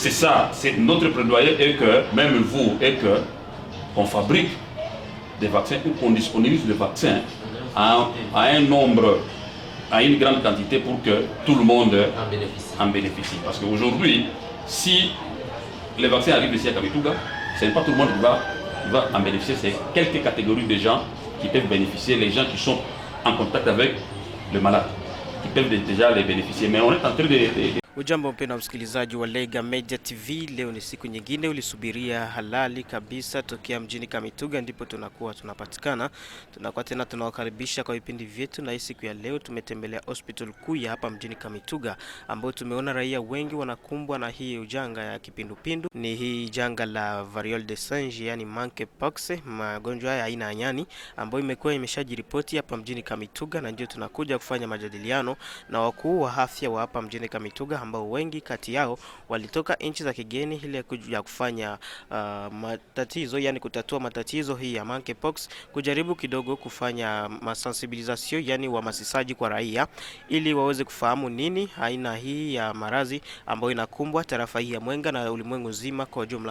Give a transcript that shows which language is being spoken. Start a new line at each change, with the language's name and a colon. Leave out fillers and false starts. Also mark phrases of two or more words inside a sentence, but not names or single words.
French: C'est ça, c'est notre plaidoyer et que, même vous, et que on fabrique des vaccins ou qu'on disponibilise des vaccins à un nombre, à une grande quantité pour que tout le monde en bénéficie. Parce qu'aujourd'hui, si les vaccins arrivent ici à Kamituga, ce n'est pas tout le monde qui va en bénéficier, c'est quelques catégories de gens qui peuvent bénéficier, les gens qui sont en contact avec le malade, qui peuvent déjà les bénéficier. Mais on est en train de...
Swahili: Ujambo mpendwa msikilizaji wa Lega Media TV, leo ni siku nyingine ulisubiria halali kabisa tokea mjini Kamituga, ndipo tunapatikana. Tunakuwa tena tunawakaribisha kwa vipindi vyetu, na hii siku ya leo tumetembelea hospital kuu ya hapa mjini Kamituga, ambao tumeona raia wengi wanakumbwa na hii ujanga ya kipindupindu. Ni hii janga la
French: variole de singe,
Swahili: yani monkeypox, magonjwa ya aina ya nyani ambayo imekuwa imeshajiripoti hapa mjini Kamituga, na ndio tunakuja kufanya majadiliano na wakuu wa afya wa hapa mjini Kamituga, ambao wengi kati yao walitoka nchi za kigeni ili ya kufanya matatizo, yani kutatua matatizo hii ya monkeypox, kujaribu kidogo kufanya masensibilisation, yani uhamasishaji kwa raia ili waweze kufahamu nini aina hii ya maradhi ambayo inakumbwa tarafa hii ya Mwenga na ulimwengu zima kwa jumla.